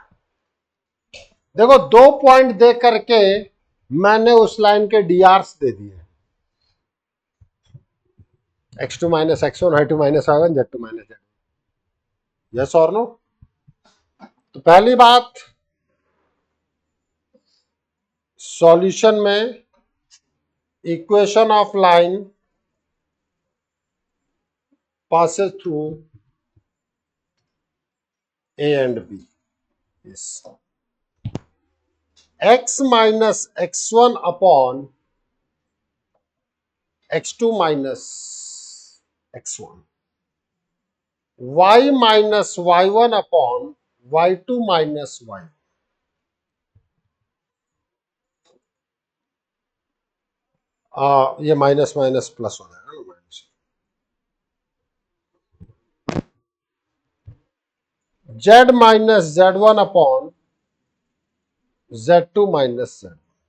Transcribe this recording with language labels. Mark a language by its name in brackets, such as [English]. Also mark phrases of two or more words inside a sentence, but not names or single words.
[Hindi] देखो, 2 पॉइंट दे करके मैंने उस लाइन के डीआरस दे दिए, [English] x2 minus x1, y2 minus y1, z2 minus z1. [Hindi] यस और नो? तो पहली बात, सॉल्यूशन में [English] equation of line passes through A and B is x minus x1 upon x2 minus x1, y minus y1 upon y2 minus y। [Hindi] ये [English] minus minus plus [Hindi] हो जाएगा ना, माइनस। [English] z minus z1 upon z2 minus z.